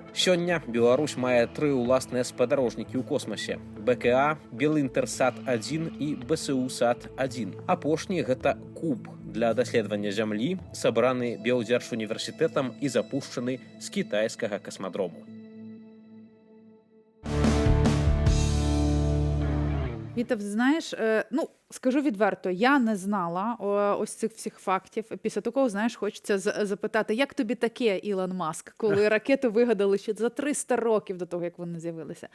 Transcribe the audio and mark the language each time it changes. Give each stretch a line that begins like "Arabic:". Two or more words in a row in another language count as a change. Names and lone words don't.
Belarusian: Сёння Беларусь мае 3 уласныя спадарожнікі ў космосе: БКА, Белы Інтэрсат-1 і БСУ-САТ-1. Апошні гэта куб для даследавання зямлі, сабраны Белдзяржуніверсітэтам і запушчаны з кітайскага касмадрому.
Ukrainian: Віта, знаєш, ну, скажу відверто, я не знала ось цих всіх фактів. Після такого, знаєш, хочеться запитати, як тобі таке, Ілон Маск, коли ракету вигадали ще за 300 років до того, як вони з'явилися.